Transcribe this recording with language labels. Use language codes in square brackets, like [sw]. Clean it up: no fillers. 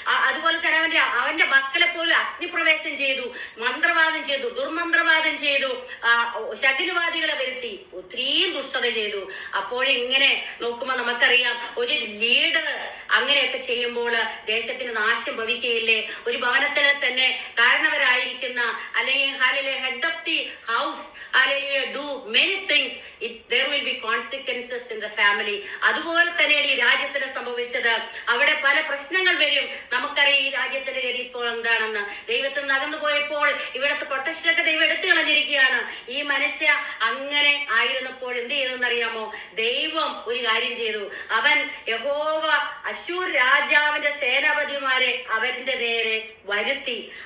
[ml] അതുപോലെ തന്നെ അവന്റെ മക്കളെ പോലും അഗ്നിപ്രവേശം ചെയ്തു, മന്ത്രവാദം ചെയ്തു, ദുർമന്ത്രവാദം ചെയ്തു, ശകുനവാദികളെ വരുത്തി, ഒത്തിരിയും ദുഷ്ടത ചെയ്തു. അപ്പോഴിങ്ങനെ നോക്കുമ്പോൾ നമുക്കറിയാം, ഒരു ലീഡർ അങ്ങനെയൊക്കെ ചെയ്യുമ്പോൾ ദേശത്തിന് നാശം ഭവിക്കുകയില്ലേ? ഒരു ഭവനത്തിൽ തന്നെ കാരണവരായിരിക്കുന്ന അല്ലെങ്കിൽ [en] Head of the house do many things, there will be consequences in the family. [ml] അതുപോലെ തന്നെയാണ് ഈ രാജ്യത്തിന് സംഭവിച്ചത്. അവിടെ പല പ്രശ്നങ്ങൾ വരും. നമുക്കറിയാം ഈ രാജ്യത്തിന്റെ ഗതി ഇപ്പോൾ എന്താണെന്ന്. ദൈവത്തിൽ നിന്ന് അകന്നു പോയപ്പോൾ ഇവിടുത്തെ പ്രൊട്ടക്ഷനൊക്കെ ദൈവം എടുത്തു കളഞ്ഞിരിക്കുകയാണ്. ഈ മനുഷ്യ അങ്ങനെ ആയിരുന്നപ്പോൾ എന്ത് ചെയ്തെന്നറിയാമോ? ദൈവം ഒരു കാര്യം ചെയ്തു. അവൻ യഹോവ അശ്ശൂർ രാജാവിന്റെ സേനാപതിമാരെ അവരുടെ നേരെ വരുത്തി.